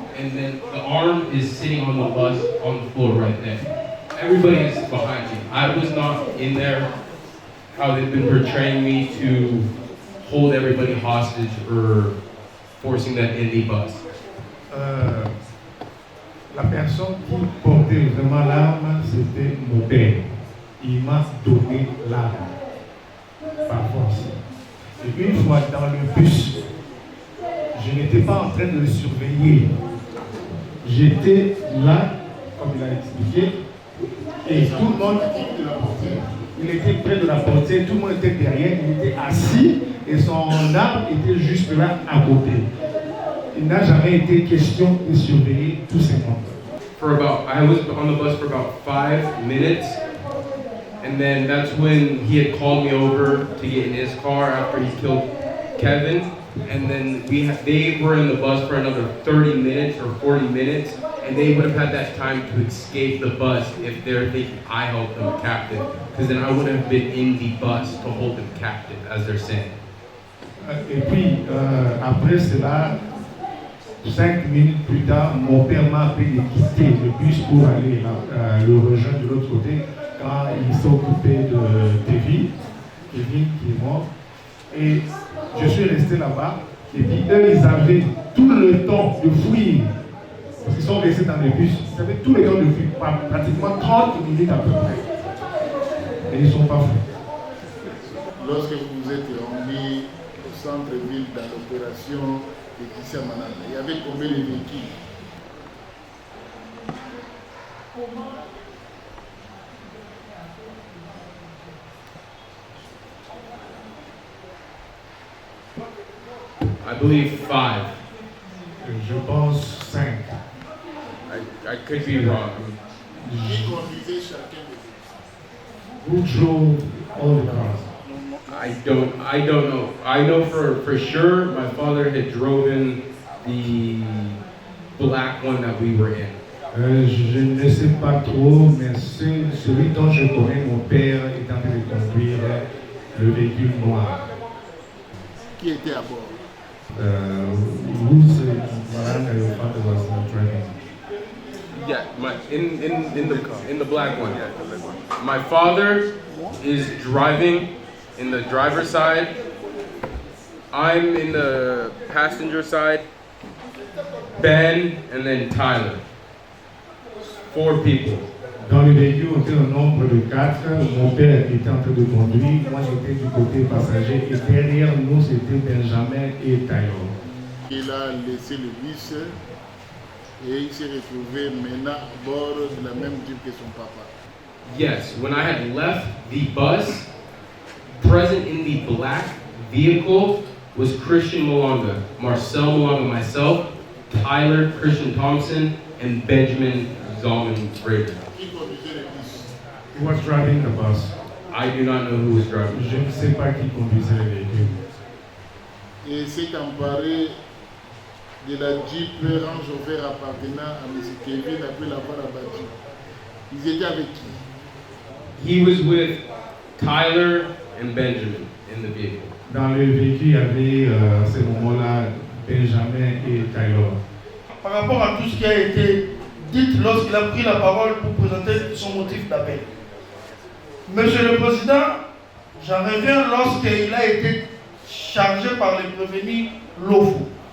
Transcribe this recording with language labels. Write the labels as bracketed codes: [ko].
[en] And then the arm is sitting on the bus on the floor right there. Everybody is behind me. I was not in there how they've been portraying me to hold everybody hostage or forcing them in the bus. [fr] La personne qui portait vraiment l'arme, c'était mon père. Il m'a donné l'arme, par force. Et une fois dans le bus, je n'étais pas en train de le surveiller. J'étais là, comme il a expliqué, Et tout le monde, il était près de la portière, tout le monde était derrière, il était assis et son arme était juste là à côté. Il n'a jamais été question de surveiller tous ces membres. [en] I was on the bus for about 5 minutes, and then that's when he had called me over to get in his car after he killed Kevin, and then they were in the bus for another 30 minutes or 40 minutes, and they would have had that time to escape the bus if they're thinking I held them captive, because then I wouldn't have been in the bus to hold them captive, as they're saying. [fr] Et puis, après cela, 5 minutes plus tard, mon père m'a appelé de quitter le bus pour aller le rejoindre de l'autre côté quand il s'est occupé de Kevin qui est mort. Et je suis resté là-bas. Et puis eux, ils avaient tout le temps de fuir. Parce qu'ils sont restés dans le bus. Ils avaient tout le temps de fuir, pratiquement 30 minutes à peu près. Et ils ne sont pas fous. Lorsque vous vous êtes rendu au centre-ville dans l'opération de Christian Mananda, il y avait combien de véhicules? [en] I believe 5. [fr] Je pense 5. [en] I could be wrong. [fr] Qui conduisait chacun des véhicules? [en] Who drove all the cars? I don't know. I know for sure my father had driven the black one that we were in. [fr] Je ne sais pas trop, mais celui dont je connais, mon père est en train de conduire le véhicule noir. Qui était à bord? [en] Who's your father was driving? Yeah, in the black one. My father is driving in the driver's side. I'm in the passenger side. Ben and then Tyler. 4 people. [fr] Dans le véhicule, on était un nombre de 4. Mon père était en train de conduire. Moi, j'étais du côté passager. Et derrière nous, c'était Benjamin et Tyler. Il a laissé le bus et il s'est retrouvé maintenant à bord de la même jeep que son papa. [en] Yes, when I had left the bus, present in the black vehicle was Christian Malonga, Marcel Malonga, myself, Tyler, Christian Thompson, and Benjamin Zalman Rader. He was driving the bus. I do not know who was driving. [fr] Je ne sais pas qui conduisait le véhicule. Et s'est emparé de la Jeep Range Rover appartenant à M. Kevin après l'avoir abattu. Ils étaient avec qui? [en] He was with Tyler and Benjamin in the vehicle. [fr] Dans le véhicule, il y avait à ce moment-là Benjamin et Tyler. Par rapport à tout ce qui a été dit lorsqu'il a pris la parole pour présenter son motif d'appel. Monsieur le Président, j'en reviens lorsqu'il a été chargé par les prévenus Lofo.